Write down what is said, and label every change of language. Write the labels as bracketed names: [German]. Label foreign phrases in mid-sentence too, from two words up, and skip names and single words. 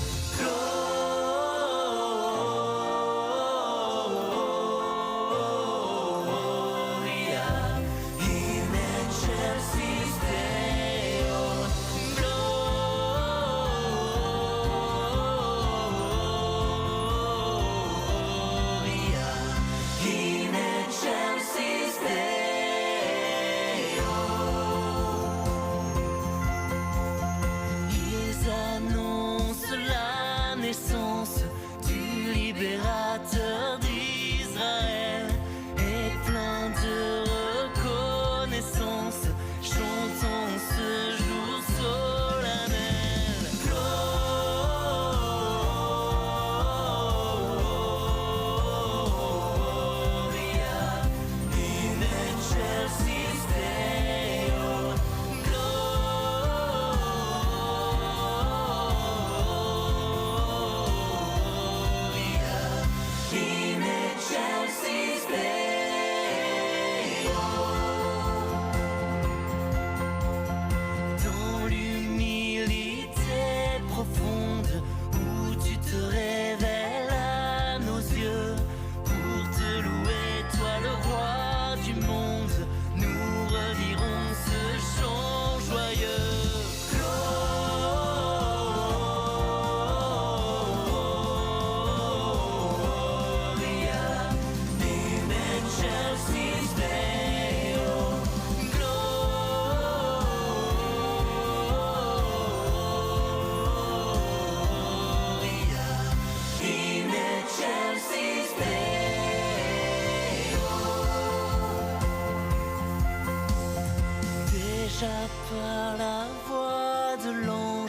[Latin] Gloria in excelsis Deo. Gloria in excelsis Deo. [French] Ils annoncent la naissance du libérateur d'Israël, et plein de reconnaissance, chantons ce jour solennel. [Latin] Gloria in excelsis Deo. Gloria in excelsis Deo. [French] Dans l'humilité profonde où tu te révèles à nos yeux, pour te louer, toi le roi du monde, nous redirons ce chant joyeux. [Latin] Gloria in excelsis Deo. Gloria in excelsis Deo. [French] Déjà par la voix de l'ange,